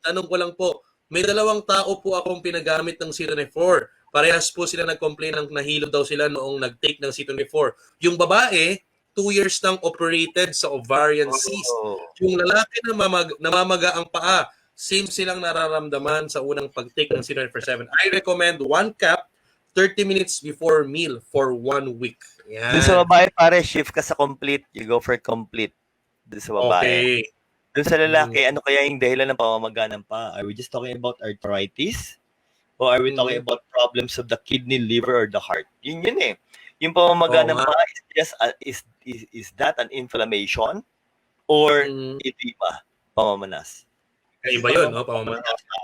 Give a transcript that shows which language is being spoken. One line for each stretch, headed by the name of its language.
Filipino: Tanong ko lang po, may 2 tao po akong pinagamit ng C24. Parehas po sila nag-complain ng nahilo daw sila noong nag-take ng C24. Yung babae, 2 years nang operated sa ovarian cyst. Yung lalaki na namamaga ang paa, same silang nararamdaman sa unang pag-take ng C24/7.
English: I recommend 1 cap 30 minutes before meal for 1 week. Yan.
Filipino: Sa babae, pare, shift ka sa complete.
English: You go for complete.
Filipino: doon sa babae.
English: Okay.
Filipino: Doon sa lalaki, ano kaya yung dahilan ng pamamaga ng paa?
English: Are we just talking about arthritis? Or are we talking about problems of the kidney, liver, or the heart?
Filipino: Yun eh. Yung pamamaga ng paa
English: is just is that an inflammation or edema, pamamanas?
Filipino: Iba yun, no? Pamamanas.